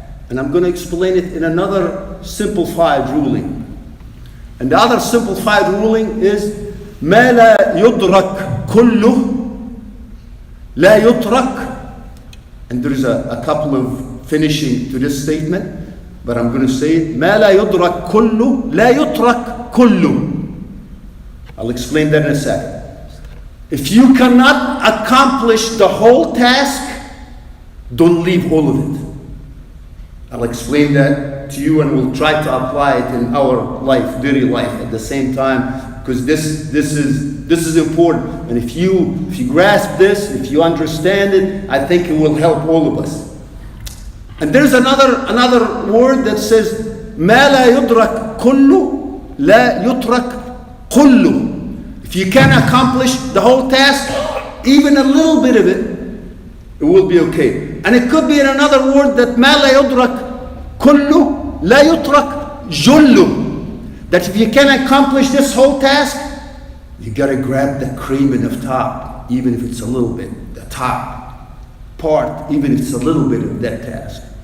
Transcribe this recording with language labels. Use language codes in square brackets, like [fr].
[en] And I'm going to explain it in another simplified ruling. And the other simplified ruling is [ar] ما لا يدرك كله لا يترك. [en] And there is a couple of finishing to this statement. But I'm going to say it. [ar] ما لا يدرك كله لا يترك كله. [en] I'll explain that in a second. If you cannot accomplish the whole task, don't leave all of it. I'll explain that to you and we'll try to apply it in our life, daily life at the same time, because this is important. And if you grasp this, if you understand it, I think it will help all of us. And there's another word that says [ar] ما لا يدرك كله لا يترك كله. [en] If you can accomplish the whole task, even a little bit of it will be okay. And it could be in another word that [ar] ما لا يدرك كله لا يترك جله. [en] That if you can accomplish this whole task, you gotta grab the cream in the top, even if it's a little bit, the top part, even if it's a little bit of that task.